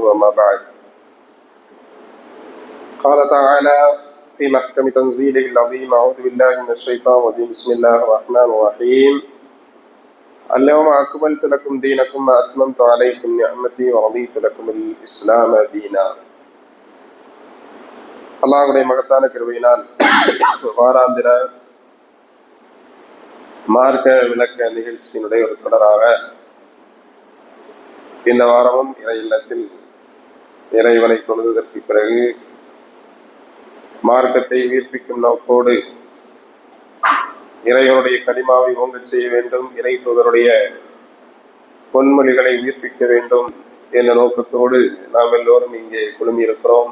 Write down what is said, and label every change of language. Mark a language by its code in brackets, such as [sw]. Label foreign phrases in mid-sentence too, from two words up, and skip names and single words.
[ar] وما بعد، قال تعالى في محكم تنزيله العظيم: أعوذ بالله من الشيطان الرجيم. بسم الله الرحمن الرحيم. اليوم أكملت لكم دينكم وأتممت عليكم نعمتي ورضيت لكم الإسلام دينا. [ta] அல்லாஹ்வுடைய மகத்தான கிருபையினால் வாராந்திர மார்க்க விளக்க நிகழ்ச்சியினுடைய ஒரு தொடராக இந்த வாரமும் இறை இல்லத்தில் இறைவனை தொழுதற்கு பிறகு மார்க்கத்தை உயிர்ப்பிக்கும் நோக்கோடு இறைவனுடைய கலிமாவை ஓங்கச் செய்ய வேண்டும், இறை தூதருடைய பொன்மொழிகளை உயிர்ப்பிக்க வேண்டும் என்ற நோக்கத்தோடு நாம் எல்லோரும் இங்கே குழுமியிருக்கிறோம்.